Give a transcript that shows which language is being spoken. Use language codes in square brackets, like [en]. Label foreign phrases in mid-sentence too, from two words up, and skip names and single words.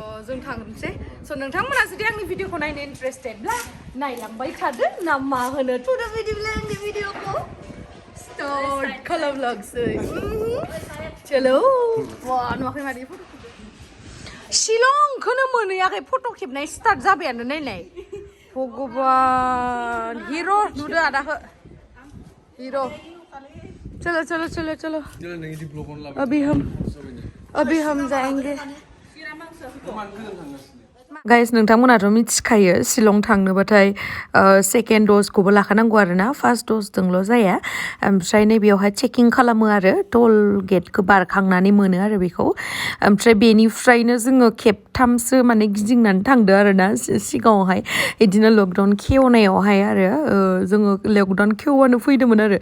[brx] जों थांनोसै स' नोंथांमोना जुदि आंनि भिडिअखौ नायनो इन्टारेस्टेडब्ला नायलांबाय थादो ना मा होनो थुदो बिदिब्ला आंनि भिडिअखौ स्टार्ट खालामलांसै चलो वा नुवाखै मादै फट' शिलंखौनो मोनहैयाखै फट' खेबनाय स्टार्ट जाबायानो नायलाय भगवान हिर' नुदो आदाखौ हिर' [hi] चलो चलो चलो चलो अभी हम जाएंगे गाइस [brx] नोंथांमोनाथ' मिथिखायो शिलं थांनोबाथाय सेकेन्ड द'जखौबो लाखानांगौ आरोना फार्स्ट द'जजोंल' जाया ओमफ्राय नैबेयावहाय चेकिं खालामो आरो टल गेटखौ बारखांनानै मोनो आरो बेखौ ओमफ्राय बेनिफ्रायनो जोङो खेबथामसो माने गिदिंनानै थांदो आरोना सिगाङावहाय बिदिनो लकडाउन खेवनायावहाय आरो जोङो लकडाउन खेवबानो फैदोंमोन आरो